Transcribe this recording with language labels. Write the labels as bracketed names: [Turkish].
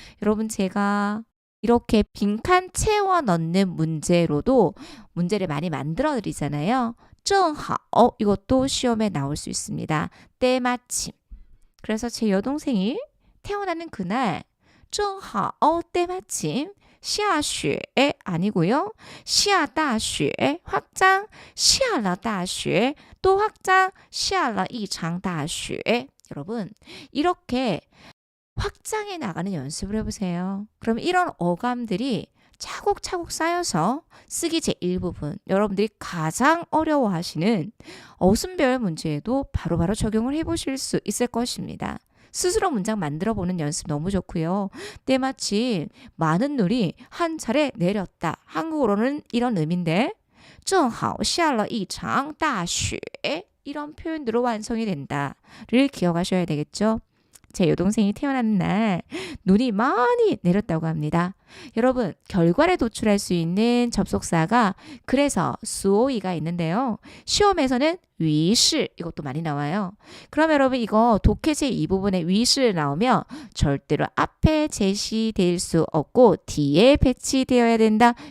[Korean] 여러분 제가 이렇게 빈칸 채워 넣는 문제로도 문제를 많이 만들어 드리잖아요. 正好 이것도 시험에 나올 수 있습니다. 때마침. 그래서 제 여동생이 태어나는 그날 正好 때마침 下雪 아니고요. [Chinese] 下大雪 확장 下了大雪 또 확장 下了一场大雪. [Korean] 여러분 이렇게 확장해 나가는 연습을 해보세요. 그럼 이런 어감들이 차곡차곡 쌓여서 쓰기 제1부분 여러분들이 가장 어려워하시는 어순별 문제에도 바로바로 적용을 해보실 수 있을 것입니다. 스스로 문장 만들어보는 연습 너무 좋고요. 때마침 많은 눈이 한 차례 내렸다. 한국어로는 이런 의미인데 [Chinese] 正好下了一场大雪. [Korean] 이런 표현으로 완성이 된다를 기억하셔야 되겠죠. 제 여동생이 태어난 날 눈이 많이 내렸다고 합니다. 여러분, 결과를 도출할 수 있는 접속사가 그래서 수오이가 있는데요. 시험에서는 위시 이것도 많이 나와요. 그럼 여러분 이거 독해제 이 부분에 위시 나오면 절대로 앞에 제시될 수 없고 뒤에 배치되어야 된다.